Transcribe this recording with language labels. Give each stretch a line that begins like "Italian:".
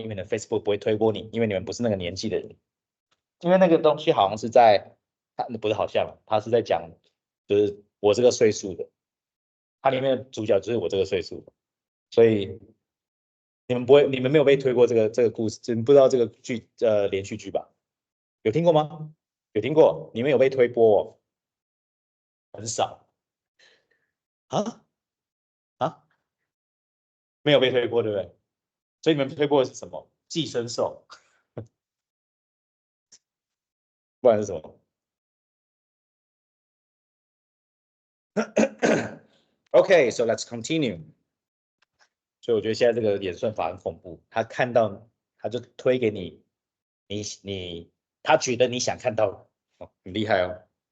Chinese: 因为你的 Facebook 不会推播你，因为你们不是那个年纪的人。因为那个东西好像是在，它不是好像，它是在讲，就是我这个岁数的，它里面的主角就是我这个岁数的，所以你们不会，你们没有被推过这个故事，你不知道这个连续剧吧？有听过吗？有听过？你们有被推播哦？很少啊啊，没有被推过，对不对？所以你们推过的是什么？寄生兽，不然是什么？
English: OK, so let's continue.
Chinese: 所以我觉得现在这个演算法很恐怖，他看到他就推给你，他觉得你想看到的，哦，很厉害哦。